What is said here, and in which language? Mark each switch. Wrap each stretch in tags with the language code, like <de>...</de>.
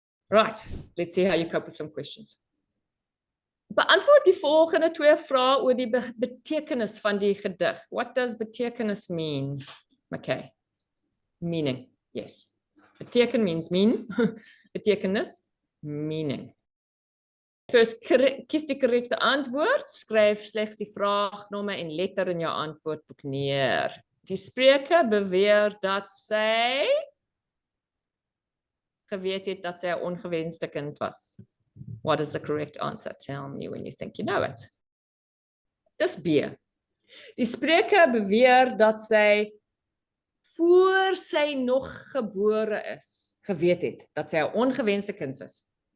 <en>Right, let's see how you cope with some questions.</en> <af>Beantwoord die volgende twee vrae oor die betekenis van die gedig.</af> <en>What does betekenis mean? Okay. Meaning, yes. Beteken means mean. Betekenis, meaning.</en> <af>First, kies die korrekte antwoord. Skryf slegs die vraagnommer en letter in jou antwoordboek neer. Die spreker beweer dat sy geweet het dat sy 'n ongewenste kind was.</af> <en>What is the correct answer? Tell me when you think you know it.</en> <af>Dis B. Die spreker beweer dat sy voor sy nog gebore is, geweet het dat sy 'n ongewenste kind is.</af>